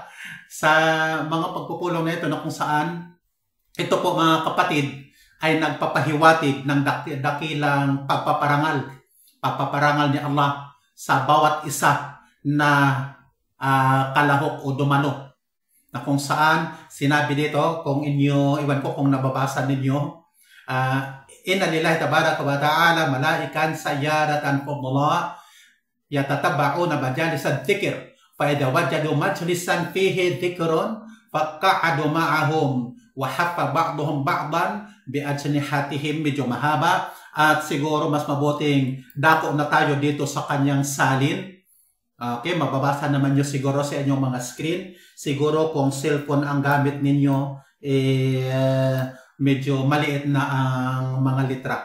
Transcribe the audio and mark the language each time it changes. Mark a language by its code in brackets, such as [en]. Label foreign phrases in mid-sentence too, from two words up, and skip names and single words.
[tl] Sa mga pagpupulong na ito na kung saan, ito po mga kapatid, ay nagpapahiwatig ng dakilang pagpaparangal ni Allah sa bawat isa na kalahok o dumalo, na kung saan sinabi dito, kung inyo, iwan ko kung nababasa ninyo, [ar] إن لله تبارك وتعالى ملائكة سيارة فضلا يتتبعون مجالس الذكر فإذا وجدوا مجلسا فيه ذكر قعدوا معهم وحف بعضهم بعضا بأجنحتهم. [tl] Medyo mahaba at siguro mas mabuting dako na tayo dito sa kanyang salin. Okay, mababasa naman nyo siguro sa inyong mga screen. Siguro kung cellphone ang gamit ninyo, medyo maliit na ang mga litra.